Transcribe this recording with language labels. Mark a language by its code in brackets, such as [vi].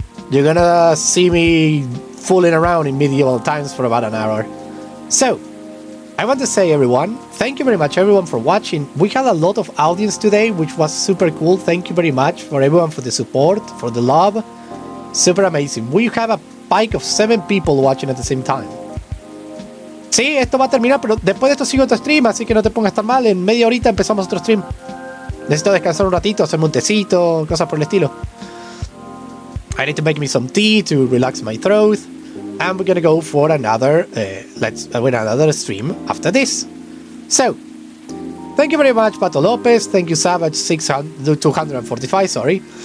[en] You're gonna see me fooling around in medieval times for about an hour. So, I want to say everyone, thank you very much everyone for watching. We had a lot of audience today, which was super cool. Thank you very much for everyone for the support, for the love. Super amazing. We have a spike of 7 people watching at the same time. [es] Sí, esto va a terminar, pero después de esto sigo otro stream, así que no te pongas tan mal. En media horita empezamos otro stream. Necesito descansar un ratito, hacerme un tecito, cosas por el estilo. [en] I need to make me some tea to relax my throat. And we're gonna go for another another stream after this. So, thank you very much, Pato Lopez. Thank you, Savage 245. Sorry.